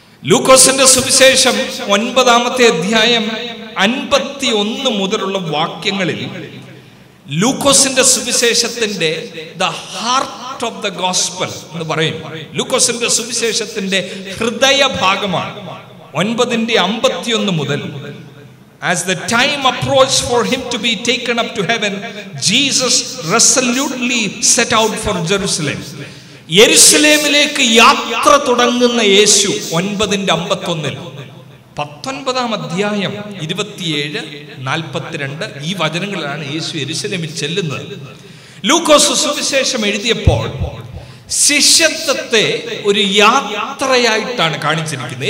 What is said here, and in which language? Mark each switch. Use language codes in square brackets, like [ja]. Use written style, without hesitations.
[ml] ലൂക്കോസിന്റെ സുവിശേഷം 9-ാമത്തെ അധ്യായം 51 മുതലുള്ള വാക്യങ്ങളിൽ ലൂക്കോസിന്റെ സുവിശേഷത്തിന്റെ [en] the heart of the gospel [ml] എന്ന് പറയും. ലൂക്കോസിന്റെ സുവിശേഷത്തിന്റെ ഹൃദയ ഭാഗമാണ്. [en] 9:51 [ml] മുതൽ [en] As the time approached for him to be taken up to heaven, Jesus resolutely set out for Jerusalem. [ml] യെരുശലേമിലേക്ക് യാത്ര തുടങ്ങുന്ന യേശു 9:51 19-ാം അധ്യായം 27-42 ഈ വചനങ്ങളിലാണ് യേശു യെരുശലേമിൽ ചെല്ലുന്നത്. ലൂക്കോസ് സുവിശേഷം എഴുതിയപ്പോൾ ശിഷ്യത്വത്തെ ഒരു യാത്രയായിട്ടാണ് കാണിച്ചിരിക്കുന്നത്.